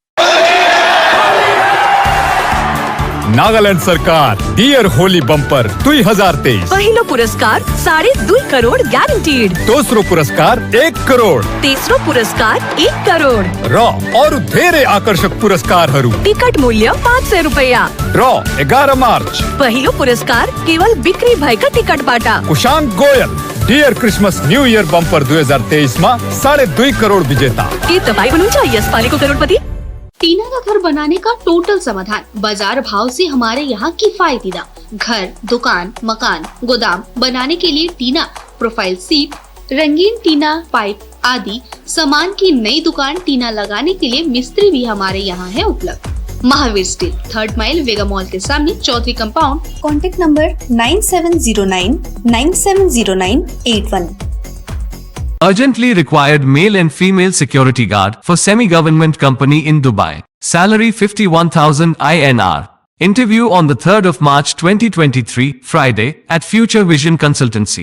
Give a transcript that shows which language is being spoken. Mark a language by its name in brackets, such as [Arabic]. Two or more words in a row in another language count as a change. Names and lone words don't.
[Nepali] नागालैंड सरकार डियर होली बम्पर 2023। पहिलो पुरस्कार 2.5 करोड़ गारंटीड। दूसरो पुरस्कार 1 करोड़। तेसरो पुरस्कार 1 करोड़। ड्रॉ और धेरै आकर्षक पुरस्कारहरू। टिकट मूल्य 500 रुपैयाँ। ड्रॉ 11 मार्च। पहिलो पुरस्कार केवल बिक्री भएका टिकटबाट। कुशांक गोयल डियर क्रिसमस न्यू इयर बम्पर 2023 मा 2.5 करोड़ विजेता। के तपाईँ हुनुहुन्छ यसपालिको करोडपति? [Hindi] टीना का घर बनाने का टोटल समाधान। बाजार भाव से हमारे यहाँ किफायती दाम। घर, दुकान, मकान, गोदाम बनाने के लिए टीना, [English] profile sheet, [Hindi] रंगीन टीना, पाइप आदि सामान की नई दुकान टीना लगाने के लिए मिस्त्री भी हमारे यहाँ है उपलब्ध। महावीर स्टील, 3rd माइल, वेगा मॉल के सामने, चौधरी कंपाउंड। [English] contact number [Hindi] 9709970981। [English] Urgently required male and female security guard for semi-government company in Dubai. Salary 51,000 INR. Interview on the 3rd of March 2023, Friday, at Future Vision Consultancy.